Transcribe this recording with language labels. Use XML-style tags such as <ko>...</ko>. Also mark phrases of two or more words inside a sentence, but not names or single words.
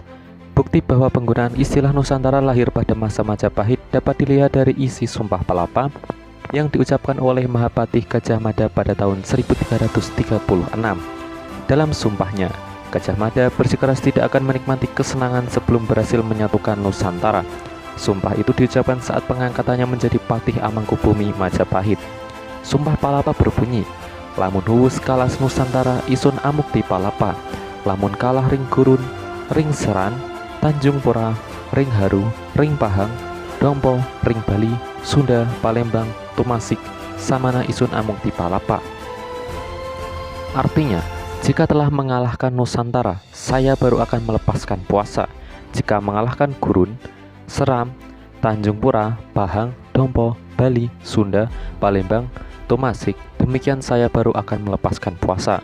<id>Bukti bahwa penggunaan istilah Nusantara lahir pada masa Majapahit dapat dilihat dari isi Sumpah Palapa yang diucapkan oleh Mahapatih Gajah Mada pada tahun 1336. Dalam sumpahnya, Gajah Mada bersikeras tidak akan menikmati kesenangan sebelum berhasil menyatukan Nusantara. Sumpah itu diucapkan saat pengangkatannya menjadi Patih Amangkubumi Majapahit. Sumpah Palapa berbunyi,</id> <kaw>lamun huwus kalas Nusantara isun amukti palapa, lamun kalah ring gurun, ring seran, Tanjung Pura, ring haru, ring pahang, Dompo, ring Bali, Sunda, Palembang, Tumasik, samana isun amukti palapa.</kaw> <id>Artinya, jika telah mengalahkan Nusantara, saya baru akan melepaskan puasa. Jika mengalahkan Gurun, Seram, Tanjung Pura, Pahang, Dompo, Bali, Sunda, Palembang, Tumasik, demikian saya baru akan melepaskan puasa.</id>